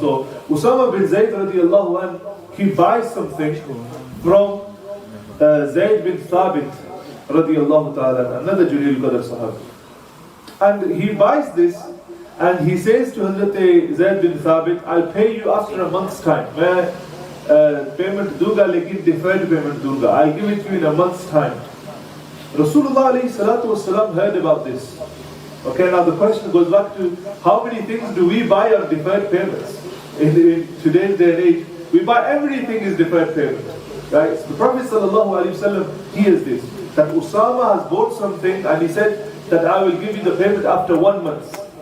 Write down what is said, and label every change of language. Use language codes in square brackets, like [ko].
[en] So Usama bin Zayd radiyallahu anhu, he buys something from Zayd bin Thabit radiyallahu ta'ala, another Jalil Qadr Sahab. And he buys this and he says to Hazrat Zayd bin Thabit, I'll pay you after a month's time. [hi] मैं payment दूंगा लेकिन deferred payment दूंगा. [en] I'll give it to you in a month's time. Rasulullah alayhi salatu wasalam heard about this. Okay, now the question goes back to how many things do we buy on deferred payments? In today's day and age, we buy everything is deferred payment. Right? So the Prophet sallallahu alayhi wasallam hears this, that Usama has bought something and he said that I will give you the payment after 1 month.